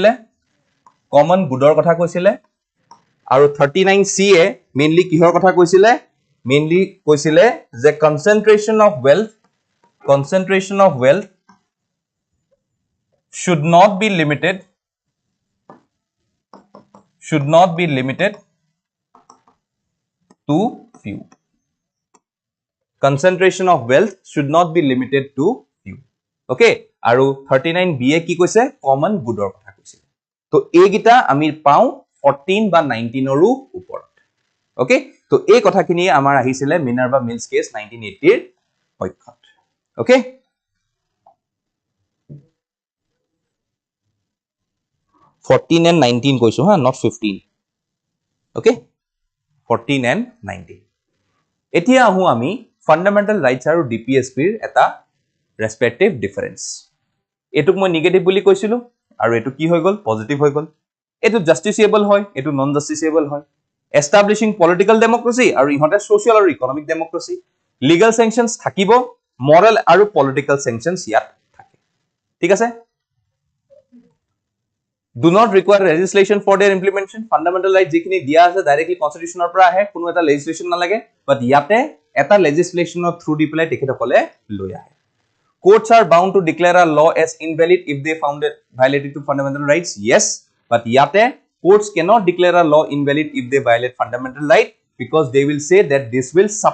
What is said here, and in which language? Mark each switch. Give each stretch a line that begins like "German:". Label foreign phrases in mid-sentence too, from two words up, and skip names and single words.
Assamese: কৈছিলে আৰু 39C এ মেইনলি কিহৰ কথা কৈছিলে মেইনলি কৈছিলে যে
English: concentration of wealth should not be limited to few concentration of wealth should not be limited to few
Assamese: okay আৰু 39B এ কি কৈছে
English: common good
Assamese: কথা কৈছে তো এইগিটা আমি পাও 14 বা 19 ৰো ওপৰত okay তো এই কথাখিনি আমাৰ আহিছিলে Minerva Mills case 1980 ৰ পক্ষত okay
English: 14 and 19
Assamese: কৈছো হা
English: not 15 okay 14 and 19
Assamese: এতিয়া আহু আমি fundamental rights আৰু DPSP ৰ এটা
English: respective difference
Assamese: এটুক মই নেগেটিভ বুলি কৈছিলো আৰু এটু কি হৈ গল পজিটিভ হৈ গল এটু জাস্টিসিয়েবল হয় এটু
English: non justiciable
Assamese: হয়
English: establishing political democracy
Assamese: আৰু ইহতে social আৰু
English: economic democracy legal sanctions
Assamese: থাকিব moral আৰু
English: political sanctions
Assamese: ইয়াত থাকে ঠিক আছে
English: do not require legislation for their implementation fundamental rights
Assamese: যিখিনি দিয়া আছে
English: directly constitution
Assamese: ৰ পৰা আহে কোনো এটা
English: legislation নালাগে but ইয়াতে এটা legislation ৰ through
Assamese: দি পেলাই তেখেতসকলে লৈ আহে
English: courts are bound to declare a law as invalid if they found it violated to fundamental rights yes but yate courts cannot declare a law invalid if they violate fundamental right because they will say that this will